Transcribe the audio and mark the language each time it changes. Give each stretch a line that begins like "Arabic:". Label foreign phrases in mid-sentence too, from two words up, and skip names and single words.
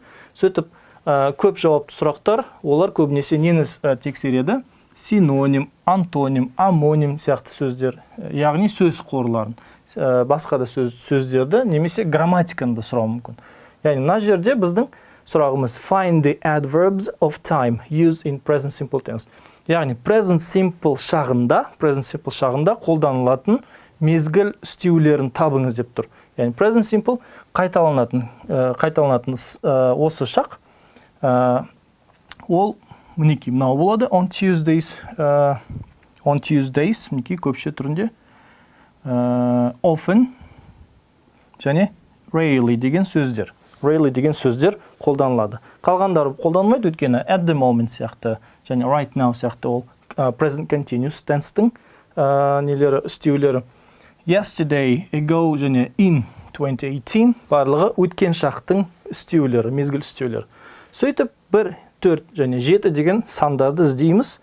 Kazakh: Сөйтіп, көп жауапты сұрақтар, олар көбінесе нені тексереді? Синоним, антоним, амоним сияқты сөздер, яғни сөз қорларын, басқа да сөздерді немесе грамматиканы да сұрауы мүмкін. Яғни мына жерде біздің сұрағымыз
English: find the adverbs of time used in present simple tense.
Kazakh: Яғни
English: present simple
Kazakh: шағында қолданылатын мезгіл істеулерін табыңыз деп тұр. Яғни
English: present simple
Kazakh: қайталанатын осы шақ. Ол мінекей мынау болады.
English: On Tuesdays,
Kazakh: мінекей көпше түрінде often және rarely деген сөздер. Rarely деген сөздер қолданылады. Қалғандары қолданылмайды, өйткені
English: at the moment
Kazakh: сияқты және
English: right now
Kazakh: сияқты ол
English: present continuous tense-
Kazakh: тің нелері, істеулері.
English: Yesterday, ago
Kazakh: және in 2018 барлығы өткен шақтың істеулері, мезгіл істеулері. Сөйтіп 1, 4 және 7 деген сандарды іздейміз.